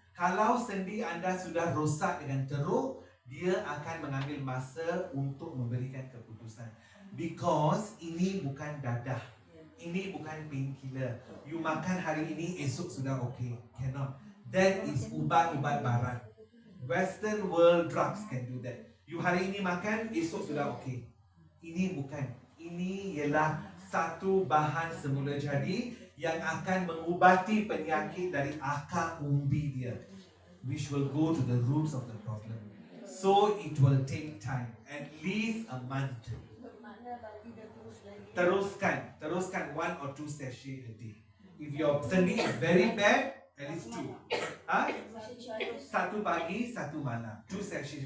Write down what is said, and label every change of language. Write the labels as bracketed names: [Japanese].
[Malay] Kalau sendi anda sudah rosak dengan teruk, dia akan mengambil masa untuk memberikan keputusan. Because ini bukan dadah. Ini bukan painkiller. You makan hari ini, esok sudah okay. [English] Cannot. [Malay] That is ubat-ubat barat. [English] Western world drugs can do that. [Malay] You hari ini makan, esok sudah okay. Ini bukan. Ini ialah satu bahan semula jadi yang akan mengubati penyakit dari akar umbi dia, [English] which will go to the roots of the problem. So it will take time, at least a month. [Malay] Bermakna bagi dia terus lagi. Teruskan [English] 1 or 2 sachet a day. If your sendi is very bad, at least 2. [Malay] Satu pagi, satu malam. [English] 2 sachets.